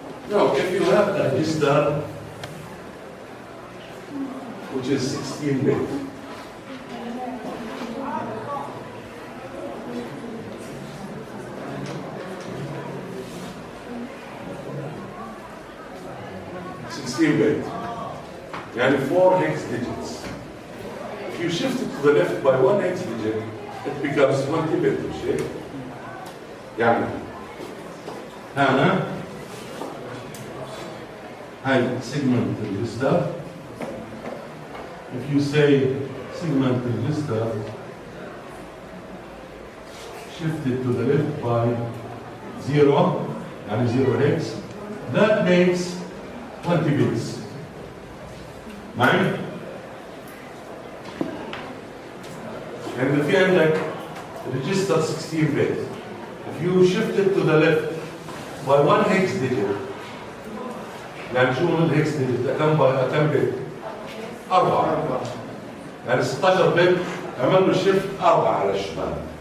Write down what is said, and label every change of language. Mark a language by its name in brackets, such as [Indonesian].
[English] Now, if you have a register which is 16-bit, and 4 hex digits. If you shift it to the left by 1 hex digit, it becomes 20-bit. [Arabic] يعني هنا هاي segment register. [English] If you say segment register, shift it to the left by 0, [Arabic] يعني [English] 0 hex, that makes 20 bits. [Arabic] معي؟ [English] And if you [Arabic] عندك [English] register 16 bit, if you shift it to the left by 1 hex digit, [Arabic] يعني شو من الهكس [English] digit؟ [Arabic] كم بت؟ [English] 4. [Arabic] يعني 16 بت عمل له شيفت 4 على الشمال.